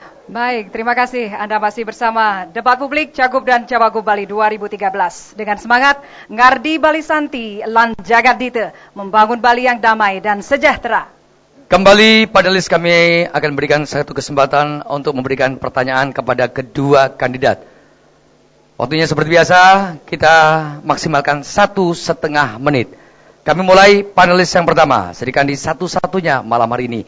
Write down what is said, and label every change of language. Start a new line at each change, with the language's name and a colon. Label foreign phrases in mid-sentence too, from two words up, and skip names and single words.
Indonesian: Baik, terima kasih. Anda masih bersama Debat Publik Cagup dan Cawagup Bali 2013. Dengan semangat,
Balinese: Ngardi Bali Santi, Lan Jagat Dite,
Indonesian: membangun Bali yang damai dan sejahtera. Kembali panelis kami akan berikan satu kesempatan untuk memberikan pertanyaan kepada kedua kandidat. Waktunya seperti biasa, kita maksimalkan 1,5 menit. Kami mulai panelis yang pertama, Sri Kandi satu-satunya malam hari ini.